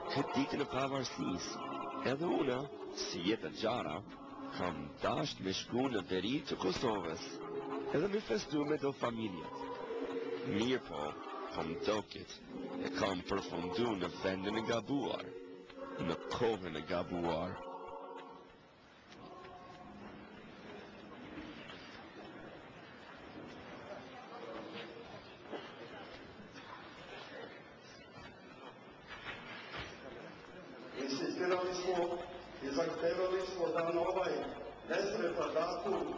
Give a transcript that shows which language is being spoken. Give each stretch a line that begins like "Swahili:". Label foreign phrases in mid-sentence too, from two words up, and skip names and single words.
Albanian: ditën e pavarësisë, edhe unë, si jetë gjara, kam dasht me shku në veri të Kosovës, edhe me festu me do familjet. Mirë po më doket, e kam përfundu në vendin e gabuar, në kohën e gabuar.
Serbian: Insistirali smo i zahtevali smo da na ovaj nesretan datum